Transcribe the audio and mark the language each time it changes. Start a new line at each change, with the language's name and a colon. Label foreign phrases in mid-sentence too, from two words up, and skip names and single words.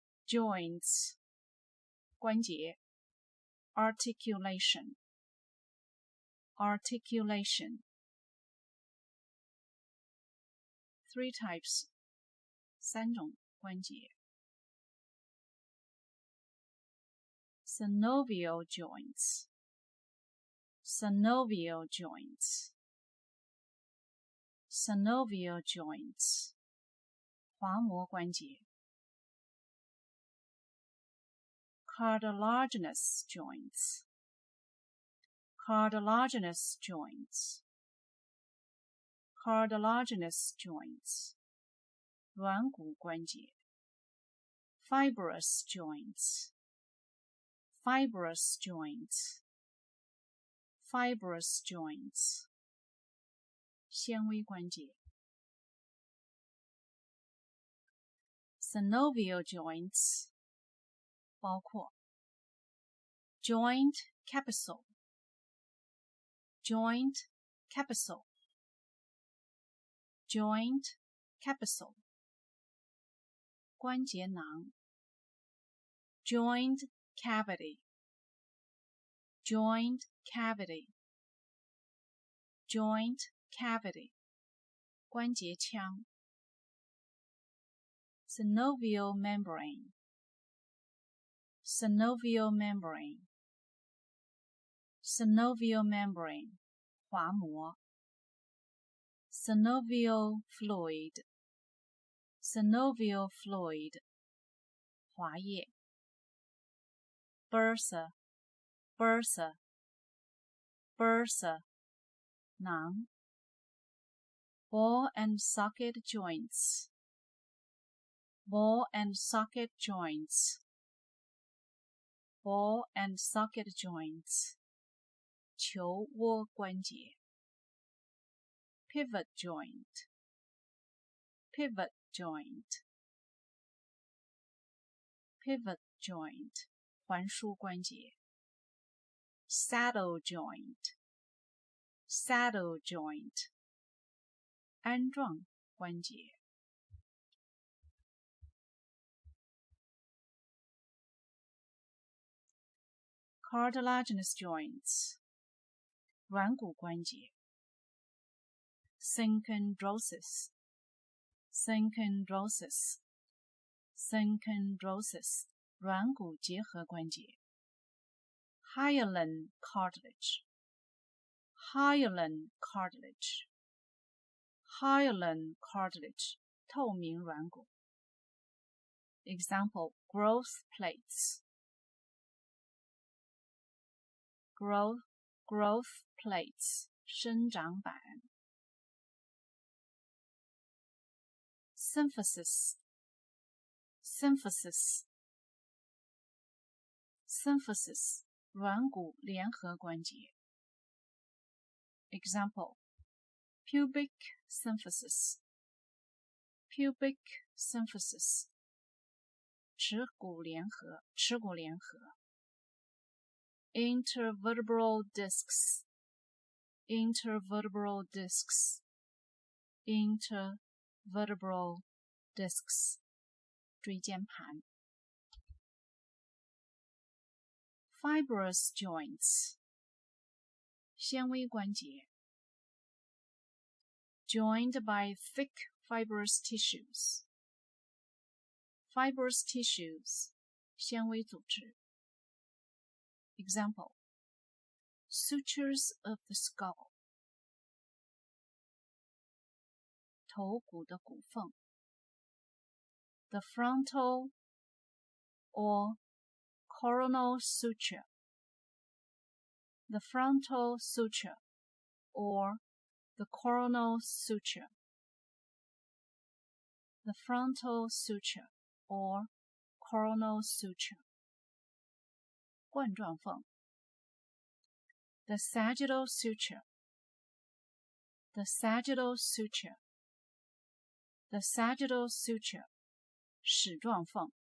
English: joints 关节 articulation articulation 3 types
Chinese: 3 种关节
English: synovial joints synovial joints synovial joints
Chinese: 滑膜关节
English: cartilaginous joints cartilaginous joints cartilaginous joints
Chinese: 软骨关节
English: fibrous joints fibrous joints fibrous joints
Chinese: 纤维关节
English: synovial joints 包括 joint capsule joint capsule joint capsule 关节囊 joint cavity joint cavity joint cavity 关节腔 synovial membrane synovial membrane synovial membrane 滑膜 synovial fluid synovial fluid 滑液 bursa bursa bursa 囊 ball and socket joints ball and socket joints ball and socket joints
Chinese: 球窝关节
English: pivot joint pivot joint pivot joint
Chinese: 环枢关节
English: saddle joint saddle joint
Chinese: 鞍状关节
English: cartilaginous joints
Chinese: 软骨关节
English: synchondrosis synchondrosis synchondrosis
Chinese: 软骨结合关节
English: hyaline cartilage hyaline cartilage hyaline cartilage
Chinese: 透明软骨
English: example growth plates growth plates
Chinese: 生长板
English: symphysis symphysis symphysis
Chinese: 软骨联合关节
English: example pubic symphysis pubic symphysis
Chinese: 耻骨联合
English: intervertebral discs intervertebral discs intervertebral discs 椎间盘 fibrous joints
Chinese: 纤维关节
English: joined by thick fibrous tissues fibrous tissues
Chinese: 纤维组织
English: example sutures of the skull
Chinese: 头骨的骨缝
English: the frontal or coronal suture the frontal suture or the coronal suture the frontal suture or coronal suture 冠状缝 the sagittal suture the sagittal suture the sagittal suture 矢状缝